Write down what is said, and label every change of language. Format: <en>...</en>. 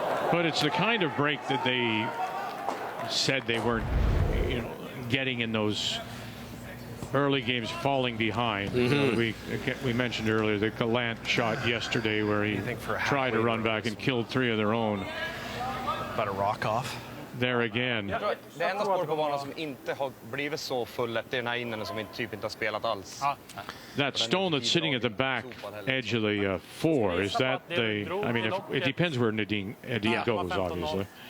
<en>But it's the kind of break that they said they weren't, getting in those early games, falling behind. We mentioned earlier the Gallant shot yesterday where he tried to run back and killed 3 of their own. About a rock off. There again.</en> <sv>Det enda spår på banan som inte har blivit så fullätt, det är den här innen som typ inte har spelat alls.</sv> <en>That stone that's sitting at the back edge of the 4, is that the, I mean, it depends where Edin goes, obviously.</en>